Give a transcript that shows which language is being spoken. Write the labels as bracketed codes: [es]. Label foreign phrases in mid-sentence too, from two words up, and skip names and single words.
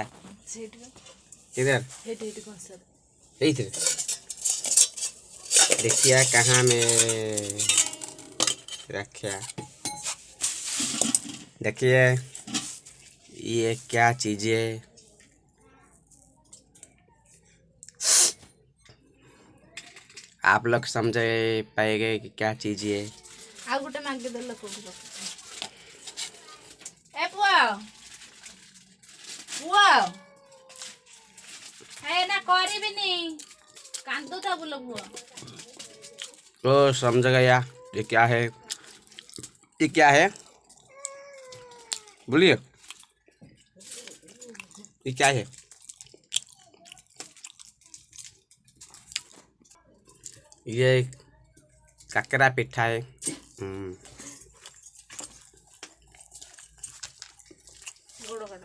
[hi] इधर इधर देखिए कहाँ में रखा। देखिए ये क्या चीज़ है? आप लोग समझ पाएंगे कि क्या चीज़ है। [or] ଆଉ ଗୋଟେ ମାଗିଦେଲେ କୋଉଠି ରଖୁଛି ଏ ପୁଅ ପୁଅ ଏ ନା କରିବିନି କାନ୍ଦୁଥା ବୁଲ ପୁଅ [hi] तो समझ गया ये क्या है? ये क्या है बोलिए, ये क्या है? ये काकरा पिठा है। [or] ଗୋଡ଼ କାଟ